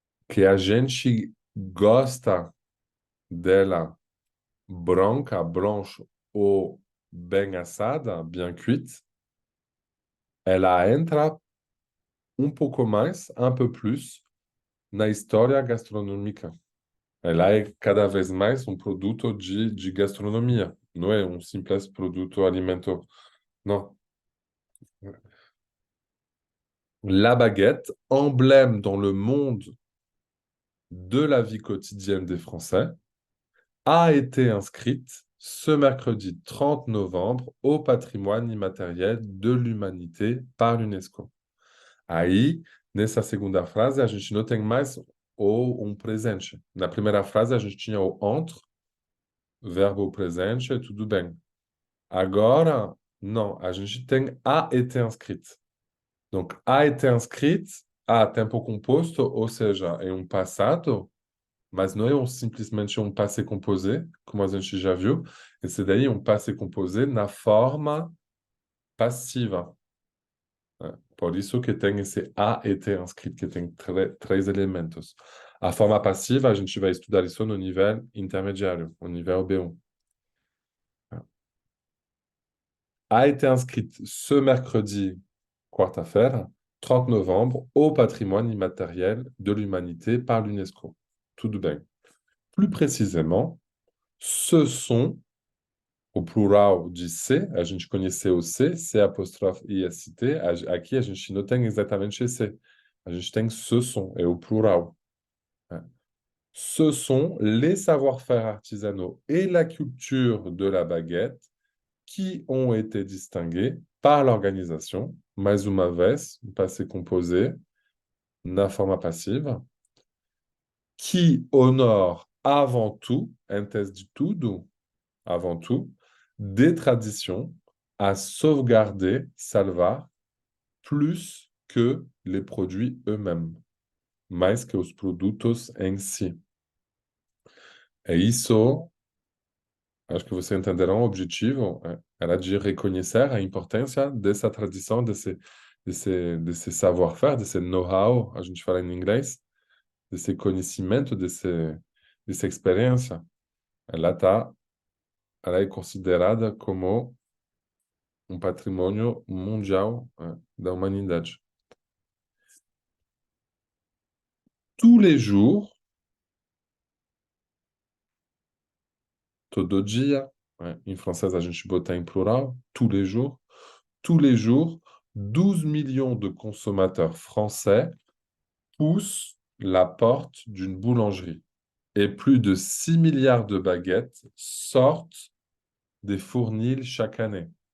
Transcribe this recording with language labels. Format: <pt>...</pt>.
<pt>Que a gente gosta dela branca, blanche ou bem assada, bem cuite, ela entra um pouco mais,</pt> <fr>un peu plus,</fr> <pt>na história gastronômica. Ela é cada vez mais um produto de gastronomia, não é um simples produto alimentar. Não.</pt> <fr>La baguette, emblème dans le monde de la vie quotidienne des Français, a été inscrite ce mercredi 30 novembre au patrimoine immatériel de l'humanité par l'UNESCO.</fr> <pt>Aí, nessa segunda frase, a gente não tem mais o presente. Na primeira frase, a gente tinha o entre, verbo presente, tudo bem. Agora, não, a gente tem</pt> <fr>a été inscrite.</fr> <pt>Donc,</pt> <fr>a été inscrite,</fr> <pt>a tempo composto, ou seja, é um passado, mas não é simplesmente um passé composé, como a gente já viu. Esse daí é um passé composé na forma passiva. Por isso que tem esse a été inscrito, que tem três elementos. A forma passiva, a gente vai estudar isso no nível intermediário, no nível B1.</pt> <fr>A été inscrite ce mercredi, quarta-feira, 30 novembre, au patrimoine immatériel de l'humanité par l'UNESCO.</fr> <pt>Tudo bem.</pt> <fr>Plus précisément, ce sont,</fr> <pt>au plural de C, a gente conheceu o C, C apóstrofe IST, aqui a gente não tem exatamente C. A gente tem</pt> <fr>ce sont,</fr> <pt>é o plural.</pt> <fr>Ce sont les savoir-faire artisanaux et la culture de la baguette qui ont été distingués par l'organisation,</fr> <pt>mais uma vez, passé composé, na forma passiva,</pt> <fr>qui honore avant tout,</fr> <pt>antes de tudo,</pt> <fr>avant tout, des traditions à sauvegarder, salvar, plus que les produits eux-mêmes,</fr> <pt>mais que os produtos em si. É isso, acho que vocês entenderão o objetivo, era de reconhecer a importância dessa tradição, desse savoir-faire, desse know-how, a gente fala em inglês, desse conhecimento, dessa experiência. Ela é considerada como um patrimônio mundial, da humanidade.</pt> <fr>Tous les jours,</fr> <pt>todo dia, em francês a gente bota em plural,</pt> <fr>tous les jours, 12 millions de consommateurs français poussent la porte d'une boulangerie et plus de 6 milliards de baguettes sortent des fournils chaque année.</fr>